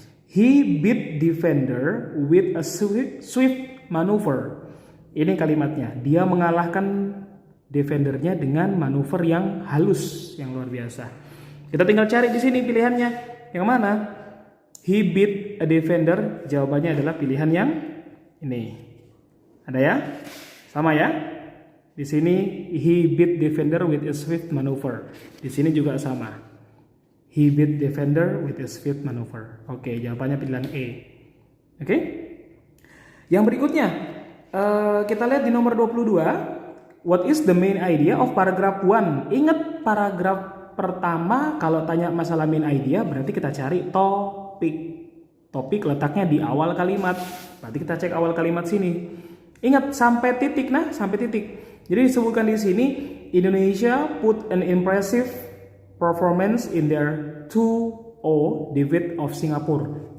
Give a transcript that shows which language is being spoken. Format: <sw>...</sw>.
<en>He beat defender with a swift maneuver.</en> <id>Ini kalimatnya. Dia mengalahkan defendernya dengan manuver yang halus, yang luar biasa. Kita tinggal cari di sini pilihannya. Yang mana?</id> <en>He beat a defender.</en> <id>Jawabannya adalah pilihan yang ini. Ada ya? Sama ya? Di sini</id> <en>he beat defender with a swift maneuver.</en> <id>Di sini juga sama.</id> <en>He beat defender with a swift maneuver.</en> <id>Oke, jawabannya pilihan E. Oke? Yang berikutnya, kita lihat di nomor 22.</id> <en>What is the main idea of paragraph 1?</en> <id>Ingat paragraf pertama kalau tanya masalah main idea berarti kita cari topik. Topik letaknya di awal kalimat. Berarti kita cek awal kalimat sini. Ingat sampai titik sampai titik. Jadi disebutkan di sini</id> <en>Indonesia put an impressive performance in their 2-0 defeat of Singapore.</en>